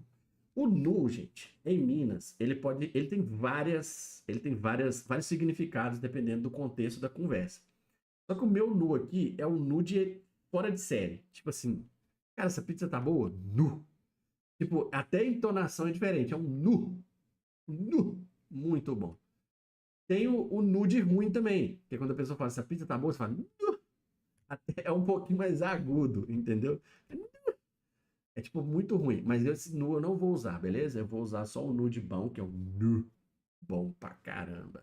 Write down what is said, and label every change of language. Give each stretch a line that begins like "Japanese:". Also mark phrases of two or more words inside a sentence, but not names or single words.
Portuguese: O nu, gente, em Minas, vários significados dependendo do contexto da conversa. Só que o meu nu aqui é um nu de fora de série. Tipo assim, cara, essa pizza tá boa? Nu. Tipo, até a entonação é diferente. É um nu. Nu. Muito bom. Tem o nu de ruim também. Que é quando a pessoa fala, essa pizza tá boa, você fala, nu. Até é um pouquinho mais agudo, entendeu? É tipo muito ruim. Mas esse nu eu não vou usar, beleza? Eu vou usar só o nu de bom, que é o nu bom pra caramba.